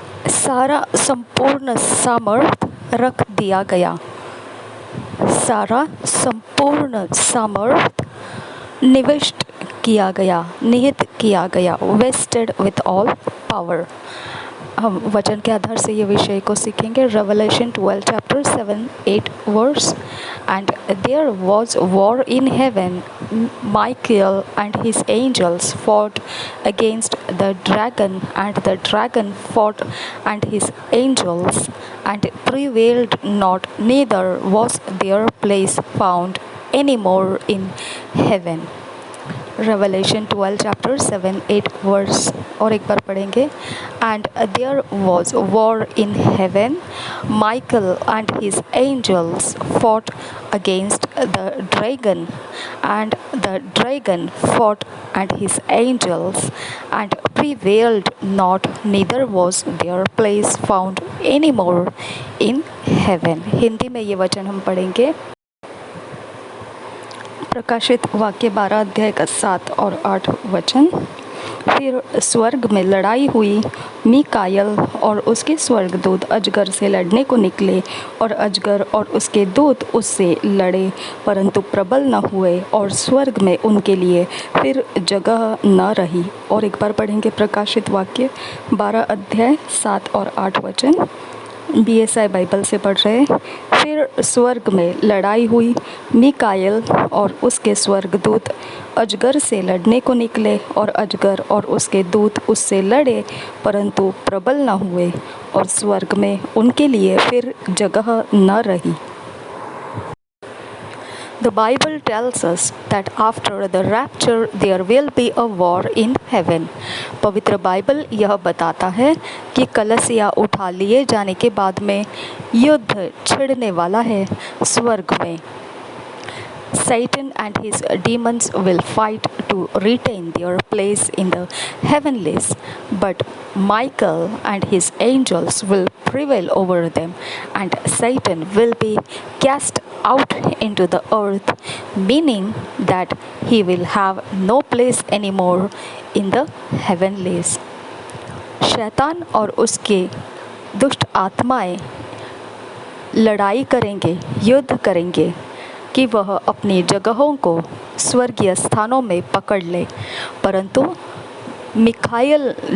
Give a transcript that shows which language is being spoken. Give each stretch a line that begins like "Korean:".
Hindi: सारा संपूर्ण सामर्थ रख दिया गया। सारा संपूर्ण सामर्थ निविष्ट किया गया, निहित किया गया।
English: Vested with all power.
Hindi: हम वचन के आधार से ये विषय को सीखेंगे। Revelation 12 chapter 7-8 verse.
English: And there was war in heaven, Michael and his angels fought against the dragon, and the dragon fought and his angels, and prevailed not, neither was their place found any more in heaven. Revelation 12 chapter 7-8 verse
Hindi: और एक बार पढ़ेंगे।
English: And there was war in heaven, Michael and his angels fought against the dragon, and the dragon fought and his angels, and prevailed not, neither was their place found any more in heaven।
Hindi: Hindi में ये वचन हम पढ़ेंगे। प्रकाशित वाक्य 12 अध्याय का 7 और 8 वचन। फिर स्वर्ग में लड़ाई हुई। मीकायल और उसके स्वर्गदूत अजगर से लड़ने को निकले, और अजगर और उसके दूत उससे लड़े, परंतु प्रबल न हुए, और स्वर्ग में उनके लिए फिर जगह न रही। और एक बार पढ़ेंगे प्रकाशित वाक्य 12 अध्याय 7 और 8 वचन। BSI बाइबल से पढ़ रहे। फिर स्वर्ग में लड़ाई हुई। मीकायल और उसके स्वर्गदूत अजगर से लड़ने को निकले, और अजगर और उसके दूत उससे लड़े, परंतु प्रबल न हुए, और स्वर्ग में उनके लिए फिर जगह न रही।
English: The Bible tells us that after the rapture there will be a war in heaven.
Hindi: पवित्र बाइबल यह बताता है कि कलसिया उठा लिए जाने के बाद में युद्ध छिड़ने वाला है स्वर्ग में।
English: Satan and his demons will fight to retain their place in the heavenlies, but Michael and his angels will prevail over them, and Satan will be cast out into the earth, meaning that he will have no place anymore in the heavenlies.
Hindi: शैतान और उसके दुष्ट आत्माएं लड़ाई करेंगे, युद्ध करेंगे कि वह अपनी जगहों को स्वर्गीय स्थानों में पकड़ ले, परंतु मिखायल